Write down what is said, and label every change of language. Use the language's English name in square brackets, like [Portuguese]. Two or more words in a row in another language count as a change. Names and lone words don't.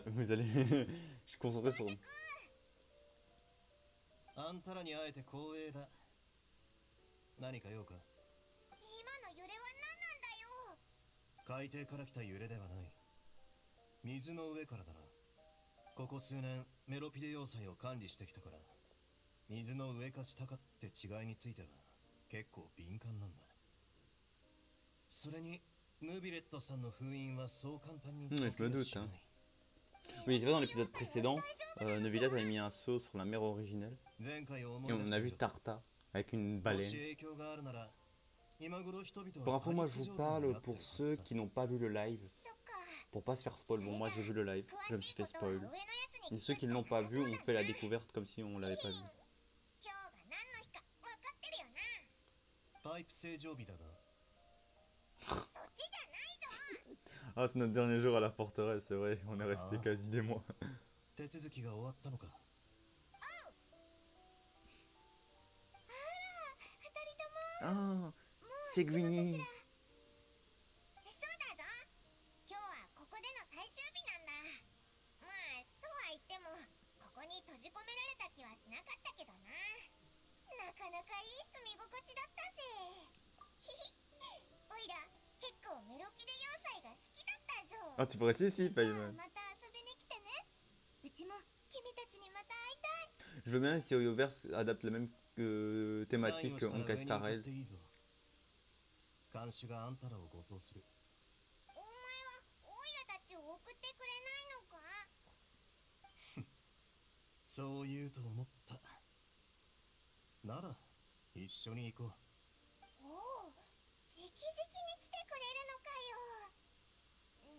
[French] Vous allez, je suis concentré sur. [Japanese] あんたらに会えて光栄だ。何か用か？今の揺れは何なんだよ。海底から来た揺れではない。水の上からだな。ここ数年メロピデ要塞を管理してきたから、水の上か下かって違いについては結構敏感なんだ。それにヌビレットさんの封印はそう簡単に解けやしない。 [French] Oui, c'est vrai, dans l'épisode précédent, Neuvillette avait mis un saut sur la mer originelle. Et on a vu Tarta avec une baleine. Pour info, moi je vous parle pour ceux qui n'ont pas vu le live. Pour pas se faire spoil. Bon, moi j'ai vu le live, je me suis fait spoil. Et ceux qui ne l'ont pas vu ont fait la découverte comme si on l'avait pas vu. [Japanese] パイプ正常日だが。 [French] Ah, c'est notre dernier jour à la forteresse, c'est vrai, on est resté quasi des mois. [Japanese] 手続きが終わったのか。 [French] Ah, c'est Gwynny. [Japanese] そうだぞ。今日はここでの最終日なんだ。まあそうは言ってもここに閉じ込められた気はしなかったけどな。なかなかいい住み心地だったぜ。ひひ、おいら結構メロピデ要塞が好きだったぞ。 [French] Ah, tu peux rester ici, Payman. [Japanese] また遊びに来てね。うちも君たちにまた会いたい。 [French] Je veux bien si Oyoverse adapte la même thématique que Honkai Star Rail. [Japanese] 看守があんたらを護送する。お前はオイラたちを送ってくれないのか？そう言うと思った。なら一緒に行こう。おお、直々に来てくれるのかよ。